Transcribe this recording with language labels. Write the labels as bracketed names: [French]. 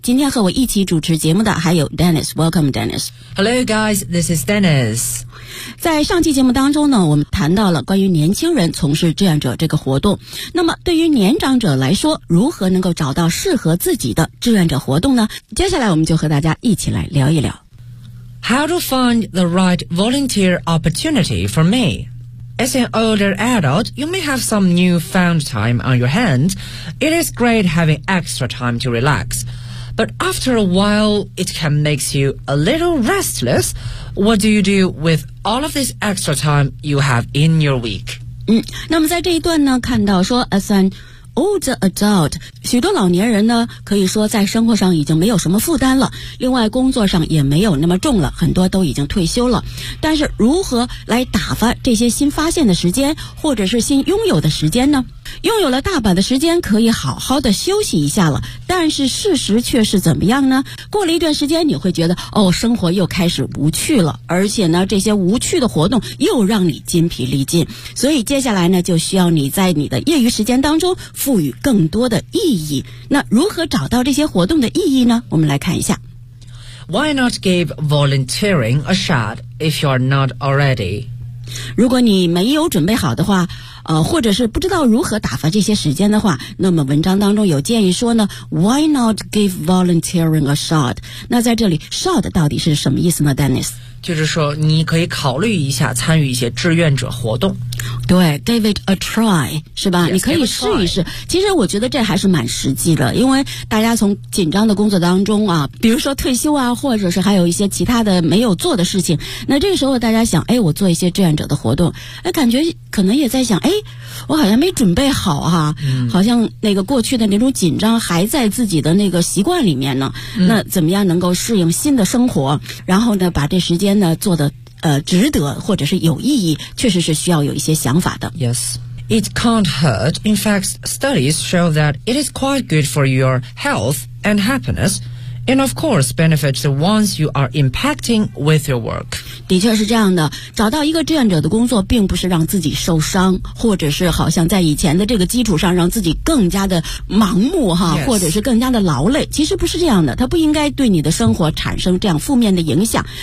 [Chinese] 今天和我一起主持节目的还有 Dennis， [English] Welcome Dennis。 Hello guys, this is Dennis。 [Chinese] 在上期节目当中呢，我们谈到了关于年轻人从事志愿者这个活动，那么对于年长者来说，如何能够找到适合自己的志愿者活动呢？接下来我们就和大家一起来聊一聊。 [English] How to find the right volunteer opportunity for meAs an older adult, you may have some newfound time on your hands. It is great having extra time to relax. But after a while, it can make you a little restless. What do you do with all of this extra time you have in your week? [Chinese] 那么在这一段呢，看到说 [English] as an older adult, [Chinese] 许多老年人呢，可以说在生活上已经没有什么负担了，另外工作上也没有那么重了，很多都已经退休了，但是如何来打发这些新发现的时间，或者是新拥有的时间呢？拥有了大把的时间可以好好的休息一下了，但是事实却是怎么样呢？过了一段时间，你会觉得哦，生活又开始无趣了，而且呢，这些无趣的活动又让你筋疲力尽，所以接下来呢，就需要你在你的业余时间当中赋予更多的意义。那如何找到这些活动的意义呢？我们来看一下。 [English] Why not give volunteering a shot if you're not already? [Chinese] 如果你没有准备好的话，或者是不知道如何打发这些时间的话，那么文章当中有建议说呢， [English] Why not give volunteering a shot? [Chinese] 那在这里 shot 到底是什么意思呢， Dennis? 就是说你可以考虑一下参与一些志愿者活动。 [English] 对， give it a try, [Chinese] 是吧？ [English] Yes, [Chinese] 你可以试一试。其实我觉得这还是蛮实际的，因为大家从紧张的工作当中啊，比如说退休啊，或者是还有一些其他的没有做的事情，那这个时候大家想，哎，我做一些志愿者的活动，哎，感觉可能也在想，哎，我好像没准备好哈、啊嗯，好像那个过去的那种紧张还在自己的那个习惯里面呢、嗯、那怎么样能够适应新的生活，然后呢把这时间呢做得值得或者是有意义，确实是需要有一些想法的。 [English] Yes, it can't hurt. In fact, studies show that it is quite good for your health and happiness, and of course benefits the ones you are impacting with your work. [Chinese] 的确是这样的，找到一个志愿者的工作并不是让自己受伤，或者是好像在以前的这个基础上让自己更加的盲目哈， [English] Yes. [Chinese] 或者是更加的劳累，其实不是这样的，它不应该对你的生活产生这样负面的影响。